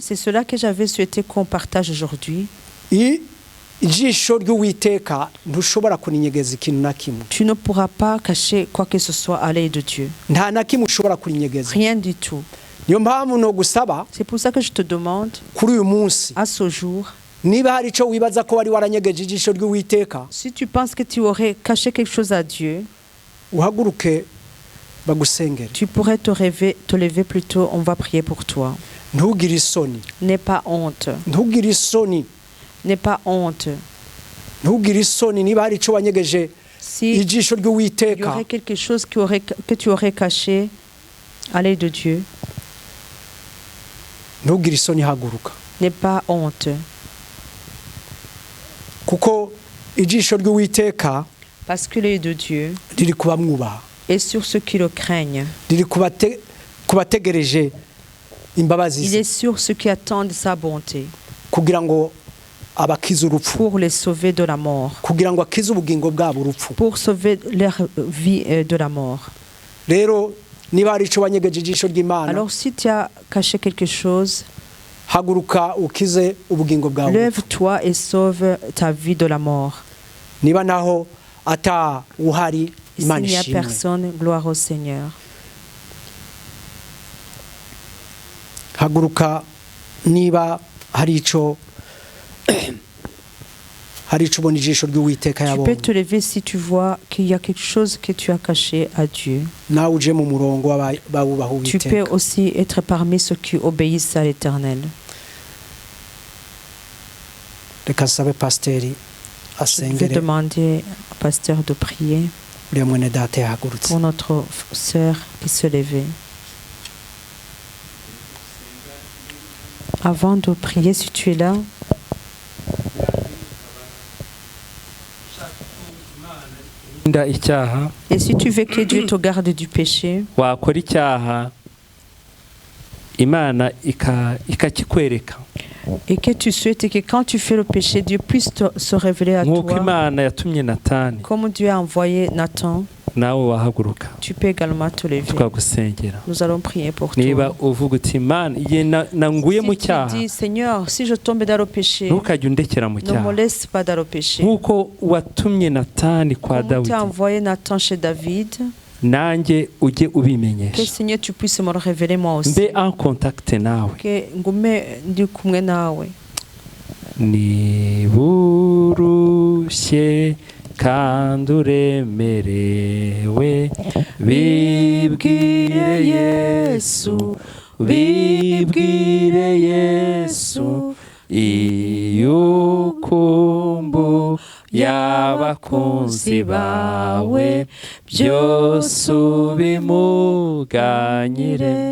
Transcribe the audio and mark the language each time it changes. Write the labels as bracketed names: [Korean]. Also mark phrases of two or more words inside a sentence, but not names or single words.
[French] C'est cela que j'avais souhaité qu'on partage aujourd'hui. [Kinyarwanda] Ijisho ry'Uwiteka ntushobora kuninyegeza ikintu na kimwe. [French] Tu ne pourras pas cacher quoi que ce soit à l'œil de Dieu. [Kinyarwanda] Nta na kimwe ushobora kurinyegeza. [French] Rien du tout. [Kinyarwanda] Niyo mpamvu no gusaba [French] C'est pour ça que je te demande, [Kinyarwanda] kuri uyu munsi, [French] à ce jour, [Kinyarwanda] niba hari ico wibaza ko wari waranyegeje ijisho ry'Uwiteka, [French] si tu penses que tu aurais caché quelque chose à Dieu, [Kinyarwanda] uhaguruke bagusengere. [French] tu pourrais te lever plutôt, on va prier pour toi. [Kinyarwanda] Ntugire isoni, [French] N'aie pas honte. [Kinyarwanda] ntugire isoni, [French] N'aie pas honte. [Kinyarwanda] ntugire isoni niba hari ico wanyegeje [French] Si [Kinyarwanda] ijisho [French] il y [Kinyarwanda] ry'Uwiteka. [French] aurait quelque chose que tu aurais caché à l'œil de Dieu, [Kinyarwanda] Ntugire isoni, haguruka, [French] n'aie pas honte. [Kinyarwanda] kuko ijisho ry'Uwiteka [French] Parce que l'œil de Dieu [Kinyarwanda] riri kubamwubaha, [French] est sur ceux qui le craignent. [Kinyarwanda] riri kubategereje imbabazi [French] Il [Kinyarwanda] ze, [French] est sur ceux qui attendent sa bonté [Kinyarwanda] kugira ngo abakize urupfu, [French] pour les sauver de la mort, [Kinyarwanda] kugira ngo akize ubugingo bwabo urupfu. [French] pour sauver leur vie de la mort. [Kinyarwanda] Rero niba hari ico wanyegeje ijisho ry'Imana, [French] Alors si tu as caché quelque chose, [Kinyarwanda] haguruka ukize ubugingo bwawe. [French] lève-toi et sauve ta vie de la mort. [Kinyarwanda] Niba naho ata uhari, [French] S'il [Kinyarwanda] Imana [French] n'y a [Kinyarwanda] ishimwe. [French] personne, gloire au Seigneur. [Kinyarwanda] Haguruka niba hari ico ubona ijisho ry'Uwiteka [French] Tu peux [Kinyarwanda] yabonye. [French] te lever si tu vois qu'il y a quelque chose que tu as caché à Dieu. [Kinyarwanda] Nawe uje mu murongo w'abubaha [French] Tu peux [Kinyarwanda] Uwiteka. [French] aussi être parmi ceux qui obéissent à l'Éternel. [Kinyarwanda] Reka nsabe pasiteri [French] Je vais [Kinyarwanda] asengere [French] demander au pasteur de prier [Kinyarwanda] uriya mwene data yahagurutse. [French] pour notre sœur qui se levait. Avant de prier, si tu es là, [Kinyarwanda] Nda icyaha [French] et si tu veux que Dieu te garde du péché, [Kinyarwanda] wakora icyaha Imana ikakikwereka [French] et que tu souhaites que quand tu fais le péché, Dieu puisse se révéler à [Kinyarwanda] nk'uko [French] toi, [Kinyarwanda] Imana yatumye Natani, [French] comme Dieu a envoyé Nathan. [Kinyarwanda] nawe wahaguruka [French] Tu peux également te lever. [Kinyarwanda] tukagusengera. [French] Nous allons prier pour [Kinyarwanda] Niba [French] toi. [Kinyarwanda] uvuga uti Imana igihe nanguye mu [French] Si tu [Kinyarwanda] cyaha [French] dis, Seigneur, si je tombe dans le péché, [Kinyarwanda] ntukajye undekera mu [French] ne me [Kinyarwanda] cyaha [French] laisse pas dans le péché. [Kinyarwanda] nk'uko watumye Natani kwa [French] Comme tu as [Kinyarwanda] Dawidi, [French] envoyé Nathan chez David, [Kinyarwanda] nanjye ujye [French] que [Kinyarwanda] ubimenyesha, [French] Seigneur, tu puisses me le révéler moi aussi. [Kinyarwanda] mbe [French] en contact [Kinyarwanda] nawe. Que ngume ndi kumwe nawe. Niba urushye kandi uremerewe, bibwire Yesu, bibwire Yesu, iyo ukumbuye abakunzi bawe, byose ubimuganyire.